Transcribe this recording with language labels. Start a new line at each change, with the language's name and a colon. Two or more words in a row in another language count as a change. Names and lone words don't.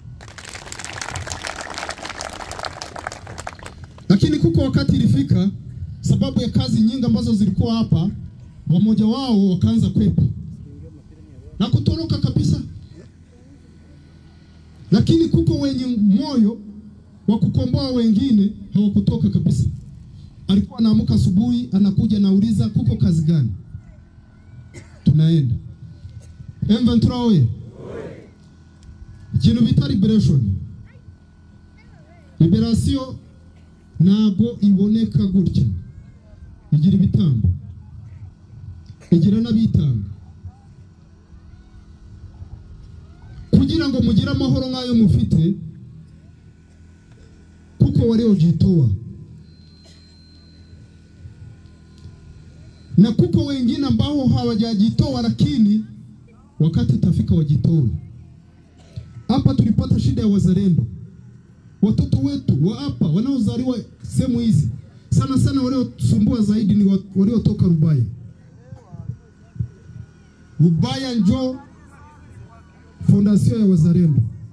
Swahili: Lakini kuko wakati ilifika, sababu ya kazi nyingi ambazo zilikuwa hapa, wamoja wao wakaanza kwepa na kutoroka kabisa. Lakini kuko wenye moyo wa kukomboa wengine hawakutoka kabisa. Alikuwa anaamka asubuhi, anakuja nauliza kuko kazi gani? Tunaenda. M23 oye.
Kinyarwanda: Ikintu bita liberation. Liberation ntago iboneka gutya. Igira ibitambo, igira n'abitanga. Kugira ngo mugire amahoro nk'ayo mufite,
Swahili: kuko waliojitoa na kuko wengine ambao hawajajitoa, lakini wakati tafika wajitoe. Hapa tulipata shida ya wazalendo. Watoto wetu wa hapa wanaozaliwa sehemu hizi sana sana waliosumbua zaidi ni waliotoka Rubaya. Rubaya njo fondation ya wazalendo.